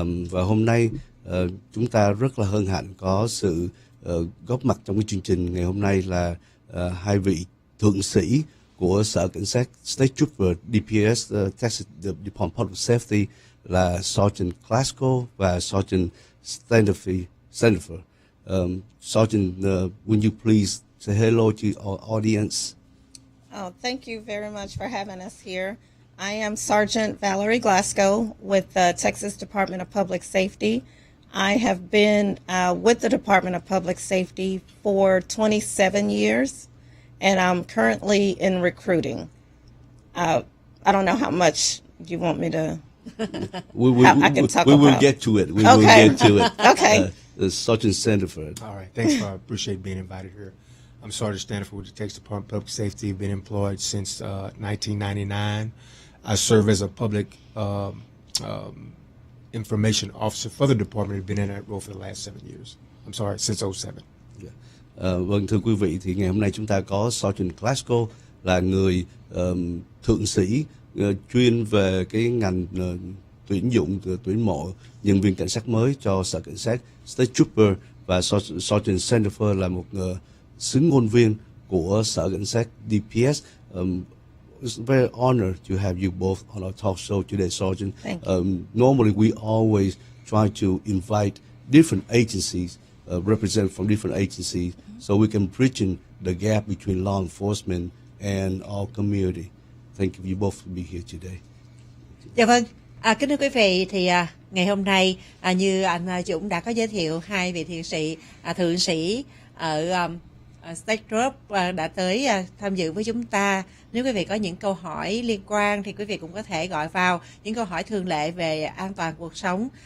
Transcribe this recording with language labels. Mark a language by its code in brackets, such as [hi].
[vi] Và hôm nay chúng ta rất là hân hạnh có sự góp mặt trong cái chương trình ngày hôm nay là hai vị thượng sĩ của Sở Cảnh sát State Trooper DPS Texas Department of Public Safety là Sergeant Glasgow và Sergeant Stanford. [en] Sergeant, would you please say hello to our audience? Oh, thank you very much for having us here. I am Sergeant Valerie Glasgow with the Texas Department of Public Safety. I have been with the Department of Public Safety for 27 years, and I'm currently in recruiting. I don't know how much you want me to... I can talk we will about. get to it. We Okay. will get to it. Okay. Sergeant Stanford. All right. Thanks. I appreciate being invited here. I'm Sergeant Stanford with the Texas Department of Public Safety. Been employed since 1999. I serve as a public information officer for the department. I've been in that role for the last 7 years. I'm sorry, since 07. [vi] Vâng, thưa quý vị, thì ngày hôm nay chúng ta có Sergeant Glasgow là người thượng sĩ chuyên về cái ngành tuyển dụng, tuyển mộ nhân viên cảnh sát mới cho Sở Cảnh sát State Trooper, và Sergeant Stanford là một xứng ngôn viên của Sở Cảnh sát DPS. [en] It's a very honor to have you both on our talk show today, Sergeant. Thank you. Normally, we always try to invite different agencies, represent from different agencies, so we can bridge the gap between law enforcement and our community. Thank you both for being here today. [vi] Dạ vâng, kính thưa quý vị, thì ngày hôm nay như anh Dũng đã có giới thiệu, hai vị thượng sĩ ở State Troop đã tới tham dự với chúng ta. Nếu quý vị có những câu hỏi liên quan thì quý vị cũng có thể gọi vào những câu hỏi thường lệ về an toàn cuộc sống.